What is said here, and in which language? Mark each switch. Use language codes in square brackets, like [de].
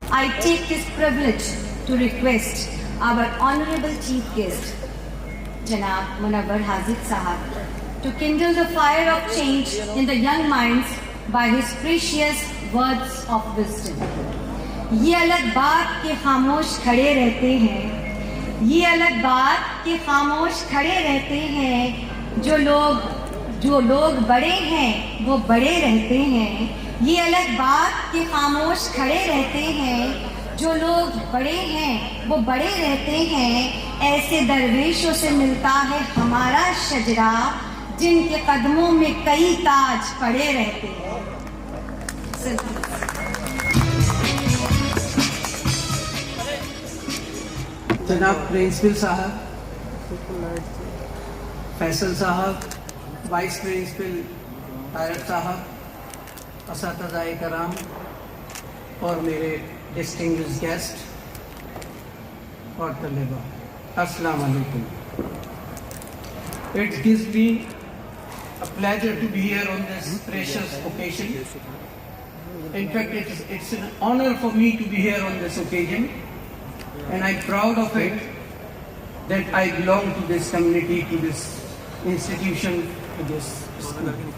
[en] I take this privilege to request our Honorable Chief Guest, Janab Munawwar Hazid Sahab, to kindle the fire of change in the young minds by his precious words of wisdom. [ur] یہ الگ بات کہ خاموش کھڑے رہتے ہیں، یہ الگ بات کہ خاموش کھڑے رہتے ہیں، جو لوگ بڑے ہیں وہ بڑے رہتے ہیں، یہ الگ بات کہ خاموش کھڑے رہتے ہیں، جو لوگ بڑے ہیں وہ بڑے رہتے ہیں، ایسے درویشوں سے ملتا ہے ہمارا شجرا جن کے قدموں میں کئی تاج پڑے رہتے ہیں. جناب پرنسپل صاحب، فیصل صاحب، وائس پرنسپل طارق صاحب، اساتذہ کرام اور میرے ڈسٹنگوشڈ گیسٹ اور طلباء، السلام علیکم. [en] It gives me a pleasure to be here on this precious occasion. In fact, it's an honor for me to be here on this occasion, and I'm proud of it that I belong to this community, to this institution, to this school.